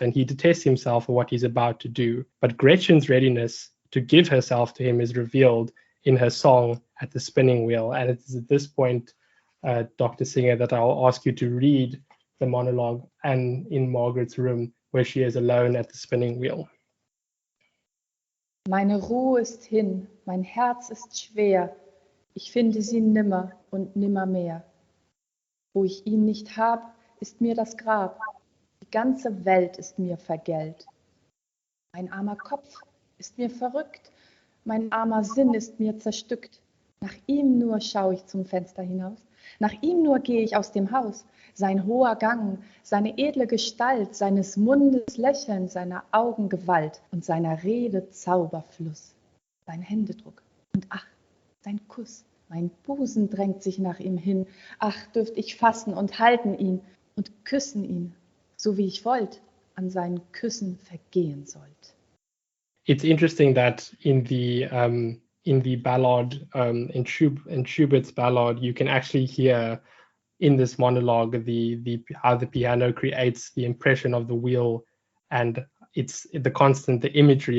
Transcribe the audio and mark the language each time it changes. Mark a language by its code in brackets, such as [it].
[en] And he detests himself for what he's about to do. But Gretchen's readiness to give herself to him is revealed in her song at the spinning wheel. And it's at this point, Dr. Singer, that I'll ask you to read the monologue and in Margaret's room, where she is alone at the spinning wheel. [de] Meine Ruhe ist hin, mein Herz ist schwer, ich finde sie nimmer und nimmermehr. Wo ich ihn nicht hab, ist mir das Grab, die ganze Welt ist mir vergällt. Mein armer Kopf ist mir verrückt, mein armer Sinn ist mir zerstückt. Nach ihm nur schau ich zum Fenster hinaus, nach ihm nur gehe ich aus dem Haus. Sein hoher Gang, seine edle Gestalt, seines Mundes Lächeln, seiner Augen Gewalt und seiner Rede Zauberfluss. Sein Händedruck und ach, sein Kuss, mein Busen drängt sich nach ihm hin. Ach, dürft ich fassen und halten ihn und küssen ihn, so wie ich wollt, an seinen Küssen vergehen sollt. [en] It's interesting that in the ballad, in Schubert's ballad, you can actually hear in this monologue the how the piano creates the impression of the wheel, and it's the imagery.